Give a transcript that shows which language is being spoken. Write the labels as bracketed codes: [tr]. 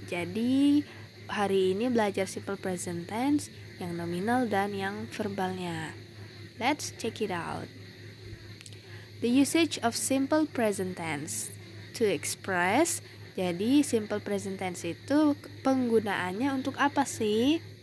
[id] Jadi hari ini belajar simple present tense yang nominal dan yang verbalnya. [en] Let's check it out. The usage of simple present tense to express. [id] Jadi simple present tense itu penggunaannya untuk apa sih?